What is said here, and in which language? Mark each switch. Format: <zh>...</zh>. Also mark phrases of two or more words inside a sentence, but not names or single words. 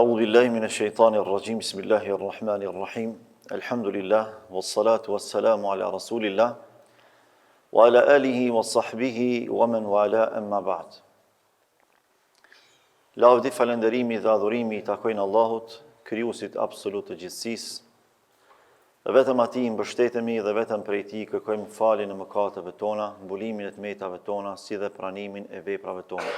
<ar>بالله من الشيطان الرجيم. بسم الله الرحمن الرحيم. الحمد لله والصلاة والسلام على رسول الله وعلى آله وصحبه ومن والاه، أما بعد.</ar> <sq>Lavdi, falënderimi dhe adhurimi i takojnë Allahut, krijuesit absolut të gjithësisë. Dhe vetëm atij i mbështetemi dhe vetëm prej tij kërkojmë faljen e mëkateve tona, mbulimin e tmetave tona, si dhe pranimin e veprave tona.</sq>